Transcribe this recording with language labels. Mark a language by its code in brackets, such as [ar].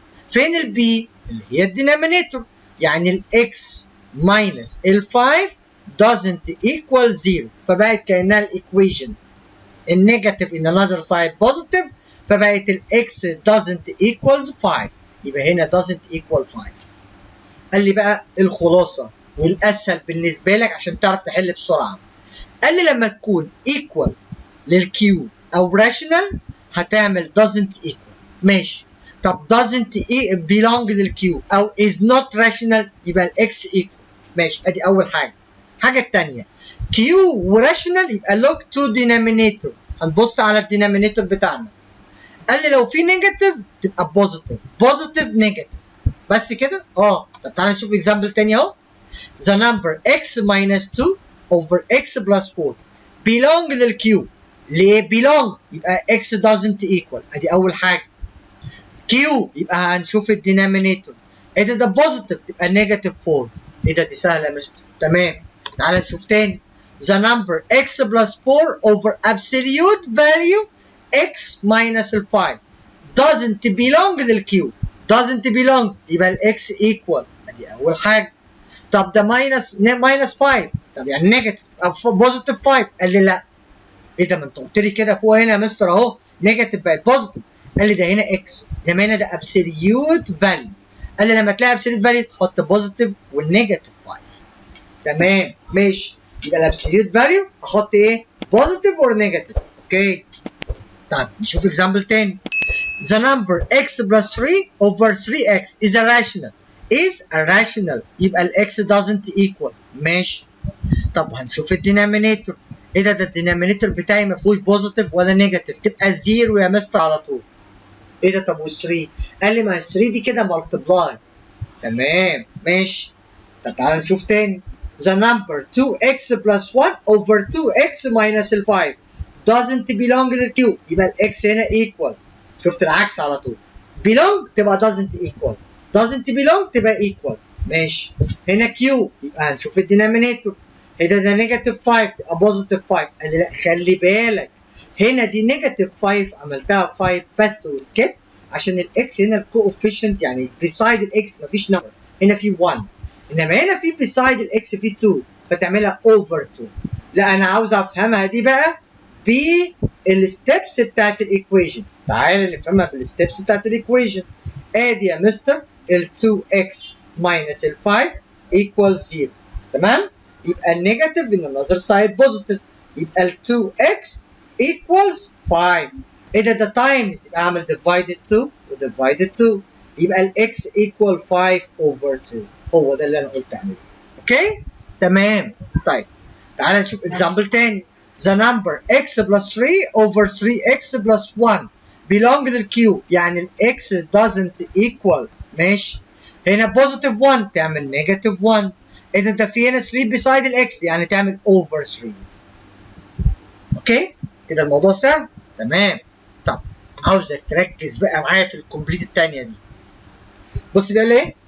[ar] فين البي؟ اللي هي الدينامينيتور. يعني الاكس minus ال5 doesn't equal 0 فبقت كأنها الايكويشن النيجاتيف [en] in another side positive [ar] فبقت الاكس doesn't equals 5 يبقى هنا doesn't equal 5. قال لي بقى الخلاصة والأسهل بالنسبة لك عشان تعرف تحل بسرعة. قال لي لما تكون equal للكيو أو rational هتعمل doesn't equal. ماشي. طب doesn't belong للكيو أو is not rational يبقى الاكس equal. ماشي. أدي أول حاجة. الحاجة التانية كيو وراشونال يبقى log to denominator. هنبص على الدينامينيتور بتاعنا. قال لي لو في نيجاتيف تبقى بوزيتيف نيجاتيف. بس كده؟ طب تعالى نشوف اكزامبل تاني اهو. [en] The number x minus 2 over x plus 4 belong للكيو. ليه belong؟ يبقى x doesn't equal. [ar] ادي أول حاجة. كيو يبقى هنشوف الدينامينيتور. ده بوزيتيف تبقى نيجاتيف 4. دي سهلة يا مستر. تمام. تعالى نشوف تاني. [en] The number x plus 4 over absolute value x minus 5 doesn't belong للكيو. doesn't belong يبقى الاكس equal. [ar] ادي أول حاجة. طب ده minus 5 طب يعني نيجاتيف بوزيتيف 5. قال لي لا. ده ما انت قلت لي كده فوق هنا يا مستر اهو نيجاتيف بقت بوزيتيف. قال لي ده هنا اكس انما هنا ده absolute value. قال لي لما تلاقي absolute value تحط بوزيتيف والنيجاتيف 5. تمام. ماشي. يبقى الابسوليوت فاليو احط ايه؟ بوزيتيف اور نيجاتيف. اوكي. طيب نشوف اكزامبل تاني. [en] The number x plus 3 over 3x is a rational. [ar] يبقى الاكس doesn't equal. ماشي. طب هنشوف الدينامينيتور. ده الدينامينيتور بتاعي ما فيهوش بوزيتيف ولا نيجاتيف تبقى 0 يا مستر على طول. ده طب وال3؟ قال لي ما 3 دي كده مالتبلاي. تمام. ماشي. طب تعالى نشوف تاني. [en] The number 2x plus 1 over 2x minus 5 doesn't belong للكيو. [ar] يبقى الاكس هنا equal. شفت العكس على طول. [en] belong تبقى doesn't equal. doesn't belong تبقى equal. [ar] ماشي. هنا كيو يبقى هنشوف الدينامينيتور. ده نيجاتيف 5 تبقى بوزيتيف 5. قال لي لا خلي بالك هنا دي نيجاتيف 5 عملتها 5 بس وسكيب عشان الاكس هنا الكوفيشنت يعني beside الاكس مفيش نمبر. هنا في 1 انما هنا في beside الاكس في 2 فتعملها over 2. لا انا عاوز افهمها دي بقى بالستبس بتاعت الايكويشن. تعالى نفهمها بالستبس بتاعت الايكويشن. ادي يا مستر ال 2x minus ال 5 equals 0. تمام؟ يبقى النيجاتيف [en] in another side positive. [ar] يبقى ال 2x equals 5. ده times يبقى اعمل divided 2 و divided 2 يبقى الاكس equal 5 over 2. هو ده اللي انا قلت عليه. اوكي؟ تمام. طيب تعالى نشوف اكزامبل تاني. [en] The number x plus 3 over 3x plus 1 belong للكيو. [ar] يعني الاكس doesn't equal. ماشي. هنا بوزيتيف 1 تعمل نيجاتيف 1. ده في هنا 3 beside الاكس يعني تعمل over 3. اوكي؟ كده الموضوع سهل؟ تمام. طب عاوزك تركز بقى معايا في الكومبليت الثانيه دي. بص بيقول ايه؟